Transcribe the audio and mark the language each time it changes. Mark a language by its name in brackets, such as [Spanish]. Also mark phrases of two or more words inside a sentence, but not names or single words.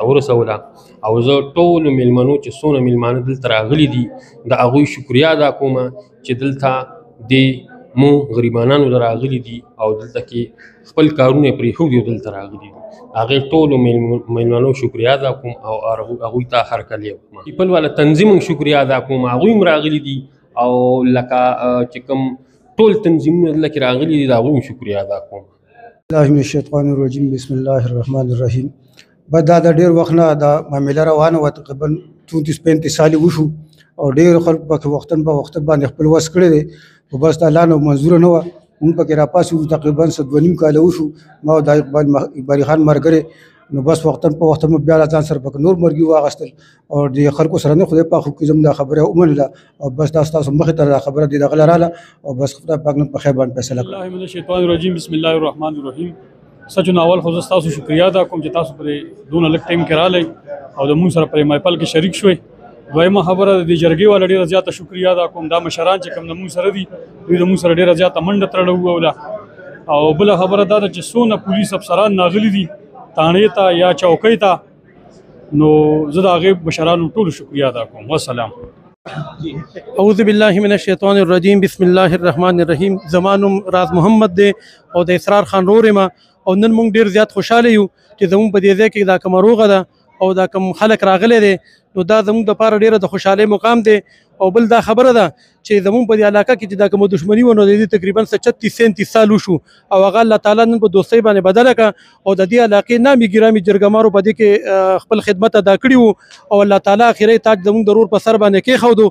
[Pashto] ورسوله او زه ټولو میلمنو چې څونه میلمانه دلته راغلي دي د هغوی شکریا ادا کوم چې دلته د مو غریبانانو راغلي دي او دلته کې خپل کارونه پرېښودي او دلته راغلي دي هغې ټولو میلمنو شکریا ادا کوم او هغوی ته هرکلی وکړم پیپل والا تنظیم هم شکریا ادا کوم هغوی هم راغلي دي او لکه چې کوم ټول تنظیمونه دلته کې راغلي دي د هغوی هم شکریا ادا کوم [Arabic] الله من الشیطان الرجیم بسم الله الرحمن الرحیم [Pashto] بس دا د ډېر وخت نه دا معامله روانه وه، تقریبا 34-35 سالې وشو او ډېرو خلکو پکې وختن په وخت باندې خپل وس کړی دی، خو بس د الله نه منظوره نه وه. مونږ پکې راپاسېدو تقریبا 2.5 کاله وشو، ما او دا اقبالي خان ملګری، نو بس وختن په وخت مو بیا له ځان سره پکې نور مرګي واخیستل او د خلکو سره نه خدای پاک خو کې زموږ دا خبره ومنله او بس دا ستاسو مخې ته دا خبره دې دغله راله او بس خدای پاک نن په خیر باندې فیصله کړه. [Arabic] الله من الشیطان الرجیم، بسم الله الرحمن الرحیم. [Pashto] سچ ناول خو زه تاسو شکریا ادا کوم چې تاسو پرې دونه لږ ټایم کې رالی او د مونږ سره پرې محفل کې شریک شوئ. دویمه خبره د دې جرګې والا ډېره زیاته شکریا ادا کوم، دا مشران چې کوم د مونږ سره دي دوی د مونږ سره ډېره زیاته منډه تړله ووله. او بله خبره دا ده چې څونه پولیس افسران ناغلي دي تانې ته یا چوکۍ ته، نو زه د هغې مشرانو ټولو شکریا ادا کوم. والسلام. [Arabic] اعوذ باللہ من الشیطان الرجیم، بسم اللہ الرحمن الرحیم. [Pashto] زما نوم راز محمد دی او د اسرار خان رور یم او نن موږ ډېر زیات خوشحاله یو چې زموږ په دې ځای کې دا کومه روغه ده او دا کوم خلک راغلی دی، نو دا زموږ دپاره ډېره د خوشحالۍ مقام دی. او بل دا خبره ده چې زموږ په دې علاقه کې چې دا کومه دښمني وه نو د دې تقریبا 36-37 سال وشو او هغه الله تعالی نن په دوستۍ باندې بدله کړه او د دې علاقې نامي ګرامي جرګمارو په دې کې خپل خدمت ادا کړي وو او الله تعالی اخري تاج زموږ د رور په سر باندې کېښودو.